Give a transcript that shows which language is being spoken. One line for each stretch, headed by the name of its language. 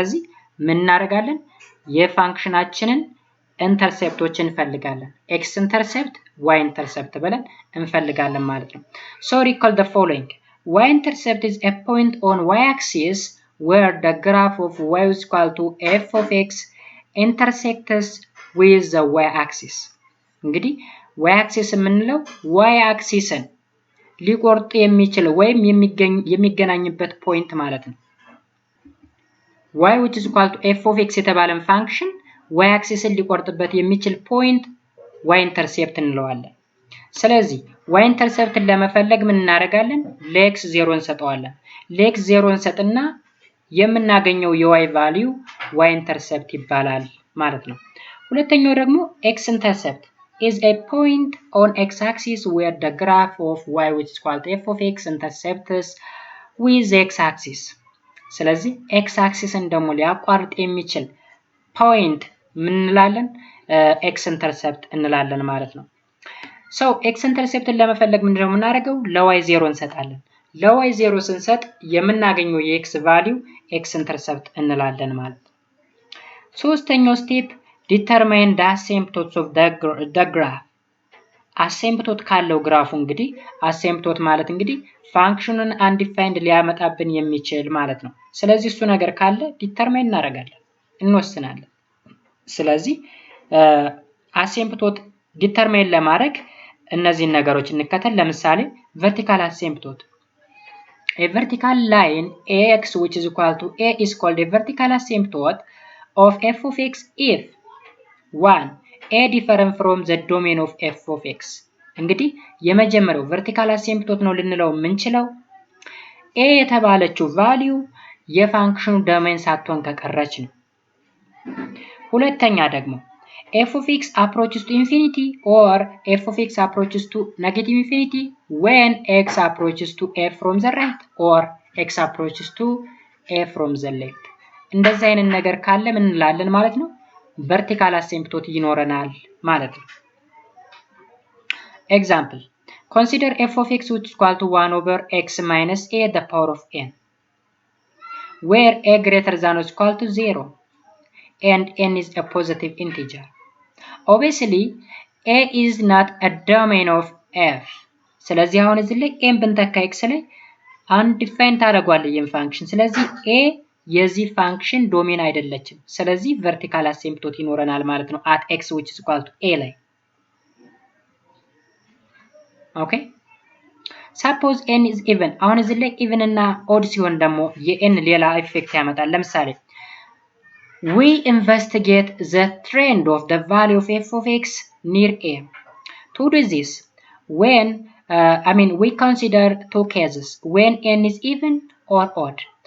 Amharic: ስለዚህ ምን እናደርጋለን የፋንክሽናችንን ኢንተርሴፕቶችን እንፈልጋለን
English: x intercept y intercept
Amharic: ብለን እንፈልጋለን ማለት ነው።
English: So recall the following. Y intercept is a point on y axis where the graph of y is equal to f of x intersects with the y axis.
Amharic: እንግዲህ y axis የምንለው y axisን ሊቆርጥ የሚችል ወይም የሚገናኝበት ፖይንት ማለት ነው።
English: y which is equal to f of x
Amharic: የተባለን ፋንክሽን y axisን ሊቆርጥበት የሚችል ፖይንት y intercept እንለዋለን። ስለዚህ y intercepትን ለመፈለግ ምን እናደርጋለን ለx 0 እንሰጠዋለን። ለx 0 እንሰጥና የምናገኘው የy ቫልዩ y intercept ይባላል ማለት ነው። ሁለተኛው ደግሞ
English: x intercept is a point on x axis where the graph of y which is equal to f of x intercepts with x axis.
Amharic: ስለዚህ x axisን ደግሞ ሊያቋርጥ የሚችል ፖይንት ምን እንላለን x intercept እንላለን ማለት ነው።
English: So
Amharic: x intercepትን ለመፈለግ ምንድነው የምናደርገው ለy 0 እንሰጣለን። ለy 0 ስንሰጥ የምናገኘው የx ቫልዩ x intercept እንላለን ማለት ነው። ሶስተኛው ስቴፕ
English: determine the asymptotes of the graph.
Amharic: asymptote ካለው ግራፉ እንግዲህ asymptote ማለት እንግዲህ ፋንክሽኑን undefined ሊያመጣብን የሚችል ማለት ነው። ስለዚህ እሱ ነገር ካለ determine እናደርጋለን እንወስናለን። ስለዚህ asymptote determine ለማድረግ እነዚህን ነገሮች እንከተል። ለምሳሌ vertical asymptote.
English: A vertical line ax which is equal to a is called a vertical asymptote of f of x if 1 a different from the domain of f of x.
Amharic: እንግዲህ የመጀመሪያው vertical asymptote ነው ልንለው የምንችለው a የተባለችው ቫልዩ የፋንክሽኑ ዶሜን ሳትሆን ከቀረች ነው። ሁለተኛ ደግሞ
English: f of x approaches to infinity or f of x approaches to negative infinity when x approaches to a from the right or x approaches to a from the left.
Amharic: እንደዚህ አይነት ነገር ካለ ምን እንላለን ማለት ነው
English: vertical asymptote
Amharic: ይኖረናል ማለት ነው።
English: Example: consider f of x which is equal to 1 over x minus a the power of n, where a greater than or equal to 0 and n is a positive integer. Obviously, a is not a domain of f.
Amharic: ስለዚህ አሁን እዚህ ላይ n ብንተካ x ላይ undefined ታደርጓለህ ይህን ፋንክሽን። ስለዚህ a የዚህ ፋንክሽን ዶሜን አይደለችም። ስለዚህ vertical asymptote ይኖረናል ማለት ነው
English: at x which is equal to a
Amharic: ላይ።
English: Okay? Suppose n is even.
Amharic: አሁን እዚህ ላይ even እና odd ሲሆን ደግሞ የn ሌላ ኢፌክት ያመጣል። ለምሳሌ
English: we investigate the trend of the value of f of x near a. To do this, we consider two cases when n is even or odd.